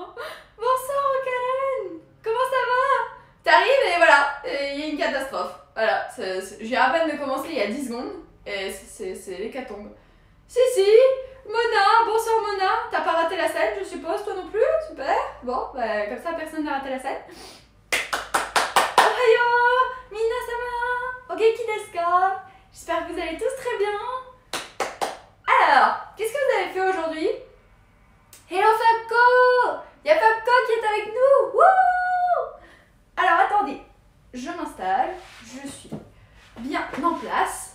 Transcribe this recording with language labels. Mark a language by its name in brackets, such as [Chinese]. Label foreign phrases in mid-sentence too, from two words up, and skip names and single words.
[French] Hein. Bonsoir, Karen. Comment ça va? T'arrives et voilà, il y a une catastrophe. Voilà, j'ai à peine de commencer il y a 10 secondes. Et c'est l'hécatombe. Si, Mona, bonsoir Mona. T'as pas raté la scène, je suppose, toi non plus? Super. Bon, bah, comme ça, personne n'a raté la scène. [Japanese] おはよう、皆様、お元気ですか? [French] J'espère que vous allez tous très bien. Alors, qu'est-ce que vous avez fait aujourd'hui? Hello Fabco! Il y a Fabco qui est avec nous! Wouh! Alors attendez, je m'installe, je suis bien en place.